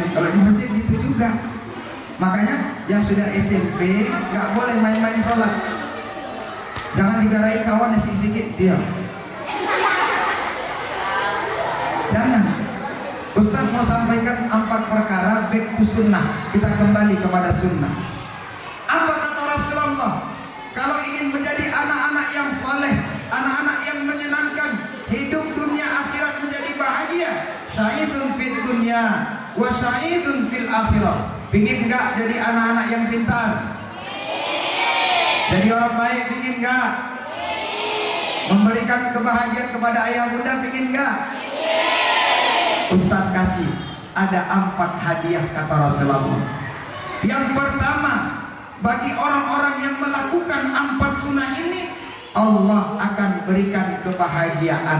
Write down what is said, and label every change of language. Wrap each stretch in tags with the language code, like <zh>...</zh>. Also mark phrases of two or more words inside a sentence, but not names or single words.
<id>Kalau di masjid gitu juga. Makanya yang sudah SMP nggak boleh main-main sholat. Jangan digarai kawan sedikit diam. Jangan. Ustaz mau sampaikan 4 perkara</id> <en>back to sunnah.</en> <id>Kita kembali kepada sunnah. Apa kata Rasulullah? Kalau ingin menjadi anak-anak yang saleh, anak-anak yang menyenangkan, hidup dunia akhirat menjadi bahagia,</id> <ar>شاهد في الدنيا وشاهد في الآخرة.</ar> <id>Pingin nggak jadi anak-anak yang pintar? Jadi orang baik, pingin nggak? Memberikan kebahagiaan kepada ayah bunda, pingin nggak? Ustaz kasih ada 4 hadiah kata Rasulullah. Yang pertama, bagi orang-orang yang melakukan 4 sunnah ini, Allah akan berikan kebahagiaan.</id>